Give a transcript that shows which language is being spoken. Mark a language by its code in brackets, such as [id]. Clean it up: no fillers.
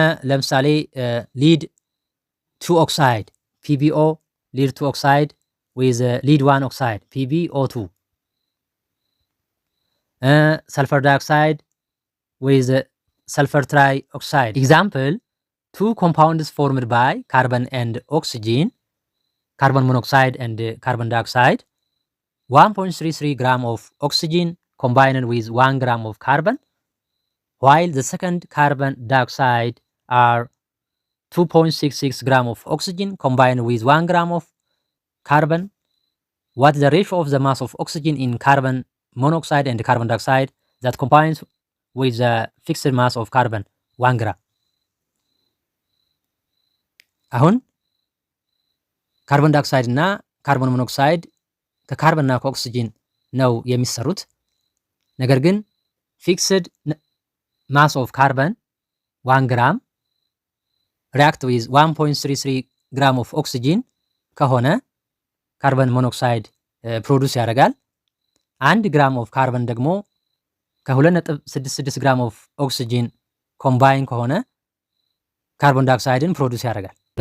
[am] ለምሳሌ ሊድ 2 ኦክሳይድ PbO፣ ሊድ 2 ኦክሳይድ with ሊድ 1 ኦክሳይድ PbO2፣ ሰልፈር ዳይኦክሳይድ with sulfur trioxide. [en] Example, 2 compounds formed by carbon and oxygen, carbon monoxide and carbon dioxide, 1.33 gram of oxygen combined with 1 gram of carbon, while the second carbon dioxide are 2.66 gram of oxygen combined with 1 gram of carbon. What is the ratio of the mass of oxygen in carbon monoxide and carbon dioxide that combines with the fixed mass of carbon 1 gram? [am] አሁን ካርቦን ዳይኦክሳይድ እና ካርቦን ሞኖክሳይድ ከካርቦን እና ከኦክሲጅን ነው የሚሰሩት። ነገር ግን ፊክስድ [en] ማስ ኦፍ ካርበን 1 ግራም ሪያክት ዊዝ 1.33 ግራም ኦፍ ኦክሲጂን [am] ከሆነ ካርበን ሞኖክሳይድ ፕሮዱስ ያደርጋል። 1 ግራም ኦፍ ካርበን ደግሞ ከ2.66 ግራም ኦፍ ኦክሲጂን ኮምባይን ከሆነ ካርቦን ዳይኦክሳይድን ፕሮዱስ ያደርጋል።